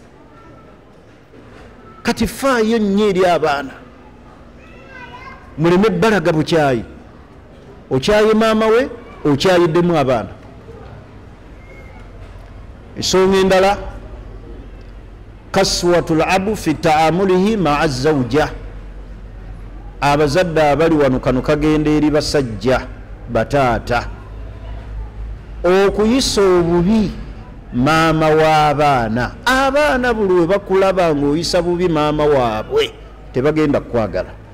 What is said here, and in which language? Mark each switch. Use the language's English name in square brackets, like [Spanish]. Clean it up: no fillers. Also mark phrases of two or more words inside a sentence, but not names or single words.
[Ganda] Kati faayo nnyo eri abaana, muleme balaga bukyayi. Okyaye maama we, okyayiddemu abaana. Ensonga endala, [Arabic] قسوة الأب في تعامله مع الزوجة. [Ganda] Abazadde abali wano kano kagenda eri basajja bataata, okuyisa obubi maama w'abaana. Abaana buli we bakulaba ng'oyisa bubi maama waabwe tebagenda kukwagala.